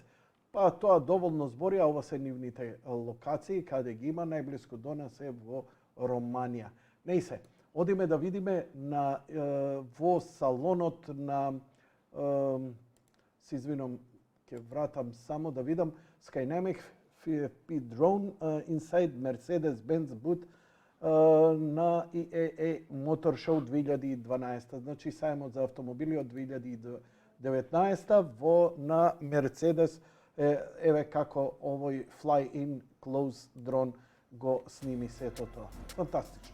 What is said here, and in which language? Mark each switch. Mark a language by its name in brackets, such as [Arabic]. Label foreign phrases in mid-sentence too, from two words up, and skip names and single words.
[Macedonian] Па тоа доволно збори, а ова се нивните локации, каде ги има, најблиску до нас е во Романија. Не се, одиме да видиме во салонот на, се извинам, ќе вратам само да видам, [English] Skynamic FFP drone inside Mercedes-Benz booth на IAA Motor Show 2012. [Macedonian] Значи сајмот за автомобили од 2019 на Мерцедес. Еве како овој [English] fly-in close drone [Macedonian] го сними сето тоа. Фантастично.